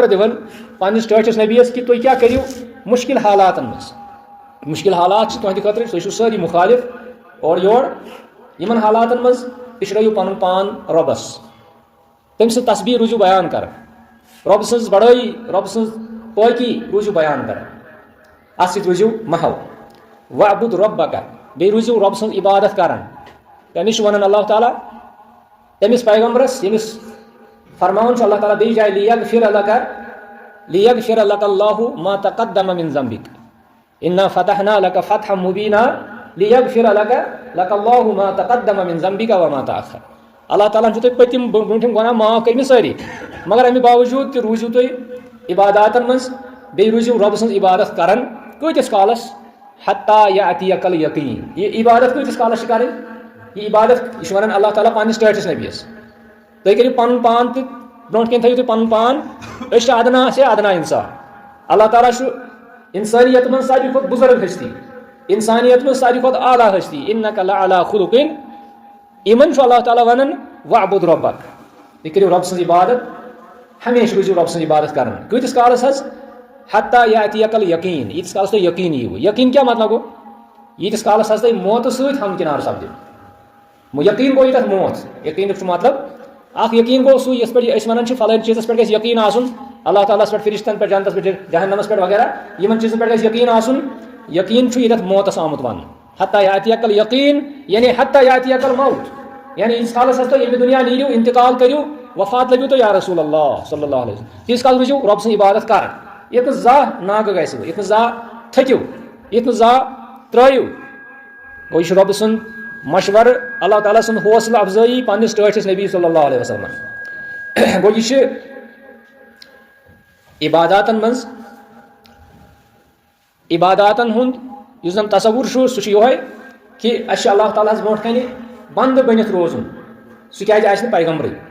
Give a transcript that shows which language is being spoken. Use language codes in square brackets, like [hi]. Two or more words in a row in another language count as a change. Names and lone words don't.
[ks] دِوان پننس ٹٲٹھس نبیس کہ تُہۍ کیاہ کٔرِو مشکل حالاتن منٛز مشکل حالات چھِ تُہنٛدِ خٲطرٕ تُہۍ چھِو سٲری مخالف اور یور یمن حالاتن منٛز پِشرٲیِو پنُن پان رۄبس تٔمۍ سٕنٛز تسبیح روٗزِو بیان کران رۄبہٕ سٕنٛز بڑٲیی رۄبہٕ سٕنٛز پٲکی روٗزِو بیان کران اتھ سۭتۍ روٗزِو محو [ar] وَعْبُد رَبَّكَ [ks] بیٚیہِ روٗزِو رۄبہٕ سٕنٛز عبادت کران تٔمِس چھُ ونان اللہ تعالیٰ تٔمِس پیغمبرس ییٚمِس فرماوان چھُ اللہ تعالیٰ بیٚیہِ جایہِ لِیَغفِرَ [ar] لَكَ اللہُ مَا تَقَدَّمَ مِن ذَنبِكَ إِنَّا فَتَحْنَا لَكَ فَتْحًا مُبِينًا لِیَغفِرَ لَكَ اللہُ مَا تَقَدَّمَ مِن ذَنبِكَ وَمَا تَأَخَّرَ [ks] اللہ تعالیٰ چھُ تۄہہِ پٔتِم برونٛٹھِم گۄناہ معاف کٔرمٕتۍ سٲری مگر امہِ باوجوٗد تہِ روٗزِو تُہۍ عباداتن منٛز بیٚیہِ روٗزِو رۄبہٕ سٕنٛز عبادت کران کۭتِس کالس [ar] حتیٰ یأتِیَکَ الیقیٖن [ks] یہ عبادت کۭتِس کالس چھِ کرٕنۍ یہ عبادت یہ چھُ ونان اللہ تعالیٰ پننس ٹٲٹھس نبیس تُہۍ کٔرِو پنُن پان تہِ برونٛٹھ کَنۍ تھٲیِو تُہۍ پنُن پان أسۍ چھِ [ur] ادنا سے ادنا [ks] انسان اللہ تعالیٰ چھُ انسانیت منٛز ساروی کھۄتہٕ بُزرگ ہستی انسانیت منٛز ساروی کھۄتہٕ اعلیٰ ہستی [ar] اِنَّکَ لَعَلیٰ خُلُقٍ [ks] یمن چھُ اللہ تعالیٰ ونان [ar] وَعْبُد رَبَّكَ [ks] تُہۍ کٔرِو رۄبہٕ سٕنٛز عبادت ہمیشہ روٗزِو رۄبہٕ سٕنٛز عبادت کران کۭتِس کالس حظ حتیٰ [ar] یأتِیَکَ الیقیٖن [ks] ییٖتِس کالس تۄہہِ یقیٖن ییٖوٕ یقیٖن کیاہ مطلب گوٚو ییٖتِس کالس حظ تۄہہِ موتہٕ سۭتۍ ہمکنار سپدِو یقیٖن گوٚو ییٚتٮ۪تھ موت یقیٖنُک چھُ مطلب اکھ یقیٖن گوٚو سُہ یِتھ پٲٹھۍ أسۍ ونان چھِ فلٲنۍ چیٖزس پٮ۪ٹھ گژھِ یقیٖن آسُن اللہ تعالیٰ ہس پٮ۪ٹھ فرشتن پٮ۪ٹھ جنتس پٮ۪ٹھ جہنمس پٮ۪ٹھ وغیرہ یمن چیٖزن پٮ۪ٹھ گژھِ یقیٖن آسُن یقیٖن چھُ ییٚتٮ۪تھ موتس آمُت وننہٕ [ar] حتیٰ یأتِیَکَ الیقیٖن [ks] یعنی حتیٰ [ar] یأتِیَکَ الموت [ks] یعنی ییٖتِس کالس حظ تُہۍ ییٚمہِ دُنیا نیٖرِو انتقال کٔرِو وفات لٔبِو تُہۍ [ar] یا رسول اللہ صلی اللہ علیہ وسلم [ks] تیٖتِس کالس روٗزِو رۄبہٕ سٕنٛز عبادت کران ییٚتہِ نہٕ زانٛہہ ناگہٕ گژھِوٕ ییٚتہِ نہٕ زانٛہہ تھٔکِو ییٚتہِ نہٕ زانٛہہ ترٛٲیِو گوٚو یہِ چھُ رۄبہٕ سُنٛد مشورٕ اللہ تعالیٰ سُنٛد حوصلہٕ افضٲیی پننس ٹٲٹھس نبی [ar] صلی اللہ علیہ وسلم [ks] گوٚو یہِ چھِ عباداتن منٛز عباداتن ہُنٛد یُس زن تصوُر چھُ سُہ چھُ یِہوے کہ اسہِ چھُ اللہ تعالیٰ ہس برونٛٹھ کنہِ بنٛدٕ بٔنِتھ روزُن سُہ کیازِ آسہِ نہٕ پیغمبرٕے